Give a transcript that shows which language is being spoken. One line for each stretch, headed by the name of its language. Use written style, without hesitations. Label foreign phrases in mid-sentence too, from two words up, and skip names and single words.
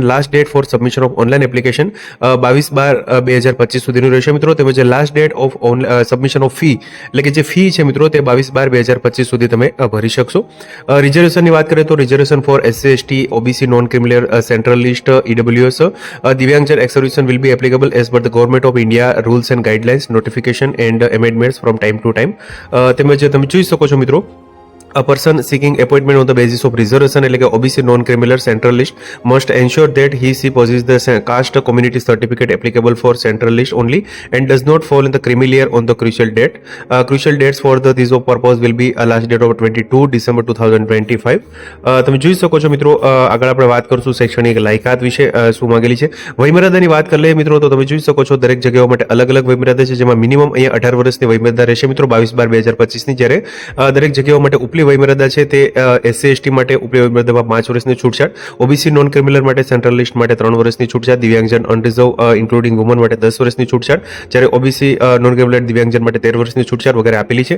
English: last date for submission of online application
Gujarati: 22/12/2025 સુધીનું રહેશે મિત્રો, તેમજ
English: last date of submission of fee
Gujarati: એટલે કે જે ફી છે મિત્રો તે 22/12/2025 સુધી તમે ભરી શકશો। રિઝર્વેશનની વાત કરીએ તો
English: reservation for SC ST OBC non criminal central list EWS દિવ્યાંગજન ex serviceman will be applicable as per the Government of India rules and guidelines notification and amendments from time to time।
Gujarati: તેમજ તમે જોઈ શકો છો મિત્રો,
English: a person seeking appointment on the basis of reservation
Gujarati: એટલે કે
English: OBC non-criminal central list must ensure that he possesses the caste community certificate applicable for central list only and does not fall in the creamy layer on the crucial date. Crucial dates for this of purpose will be last date of 22 December 2025.
Gujarati: તમે જોઈ શકો છો મિત્રો, આગળ આપણે વાત કરશું શૈક્ષણિક લાયકાત વિશે શું માંગેલી છે। વયમર્યાદાની વાત કરી લઈએ મિત્રો, તો તમે જોઈ શકો છો દરેક જગ્યાઓ માટે અલગ અલગ વયમર્યાદા છે, જેમાં મિનિમમ અહીંયા 18 વર્ષની વયમર્યાદા રહેશે મિત્રો 22/12/2025 ની, જ્યારે દરેક જગ્યાઓ માટે ઉપલી વયમર્યાદા છે તે SC ST માટે ઉપલી વયમર્યાદામાં 5 વર્ષની છૂટછાટ, OBC
English: non criminal
Gujarati: માટે
English: central list
Gujarati: માટે 3 વર્ષની છૂટછાટ, દિવ્યાંગજન
English: unreserved including women
Gujarati: માટે 10 વર્ષની છૂટછાટ, જ્યારે OBC
English: non criminal
Gujarati: દિવ્યાંગજન માટે 13 વર્ષની છૂટછાટ વગેરે આપેલી છે।